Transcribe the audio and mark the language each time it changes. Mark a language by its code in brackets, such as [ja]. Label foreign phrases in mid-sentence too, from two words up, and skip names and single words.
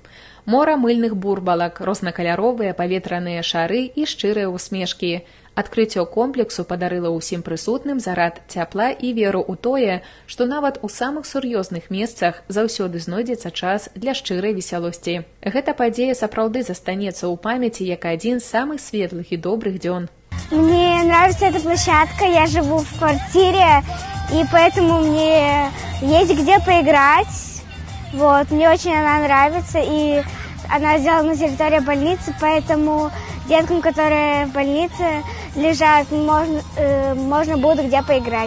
[be] Мора мыльных бурбалак, рознакаляровыя паветраныя шары і шчырыя усмешкі. Адкрыццё комплексу падарыла ўсім прысутным зарад цяпла і веру ў тое, што нават у самых сур'ёзных месцах заўсёды знойдзецца час для шчырай весялосці. Гэта падзея сапраўды застанецца ў памяці як адзін з самых светлых і добрых дзён. [ru] Мне нравится эта площадка, я живу в квартире, и поэтому мне есть где поиграть. Мне очень она нравится, и она сделана на территории больницы, поэтому деткам, которые в больнице лежат, можно будет где поиграть.